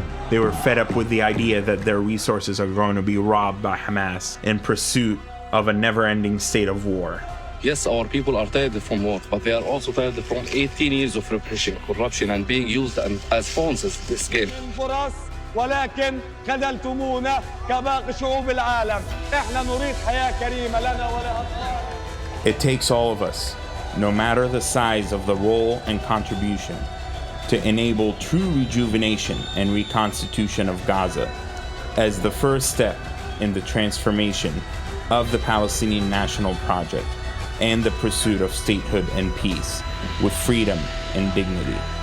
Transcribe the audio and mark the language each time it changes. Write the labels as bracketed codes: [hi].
[en] They were fed up with the idea that their resources are going to be robbed by Hamas in pursuit of a never-ending state of war. Yes, our people are tired from war, but they are also tired from 18 years of repression, corruption, and being used as pawns in this game. [ar] ولكن خذلتمونا كباقي شعوب العالم. احنا نريد حياة كريمة لنا ولأطفالنا. [en] It takes all of us, no matter the size of the role and contribution, to enable true rejuvenation and reconstitution of Gaza as the first step in the transformation of the Palestinian National Project and the pursuit of statehood and peace with freedom and dignity.